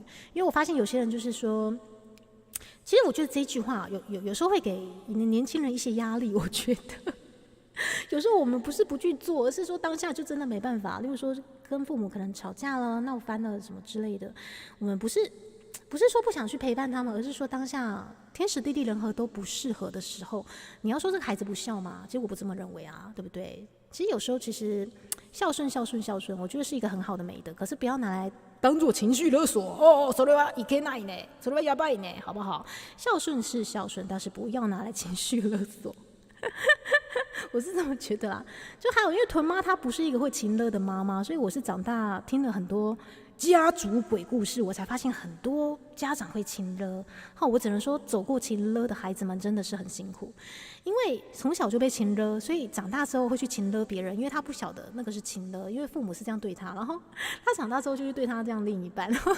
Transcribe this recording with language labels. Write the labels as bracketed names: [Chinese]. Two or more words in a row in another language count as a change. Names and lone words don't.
[Chinese] 因为我发现有些人就是说。其实我觉得这句话有时候会给年轻人一些压力，我觉得有时候我们不是不去做，而是说当下就真的没办法。例如说跟父母可能吵架了、闹翻了什么之类的，我们不是不是说不想去陪伴他们，而是说当下天时地利人和都不适合的时候，你要说这个孩子不孝嘛？其实我不这么认为啊，对不对？其实有时候其实孝顺，我觉得是一个很好的美德，可是不要拿来当做情绪勒索哦。 [Japanese] それはいけないね，それはやばいね， [Chinese] 好不好？孝顺是孝顺，但是不要拿来情绪勒索。我是这么觉得啦。就还有，因为屯妈她不是一个会情勒的妈妈，所以我是长大听了很多家族鬼故事，我才发现很多家长会情勒。我只能说，走过情勒的孩子们真的是很辛苦，因为从小就被情勒，所以长大之后会去情勒别人，因为他不晓得那个是情勒，因为父母是这样对他，然后他长大之后就去对他这样另一半。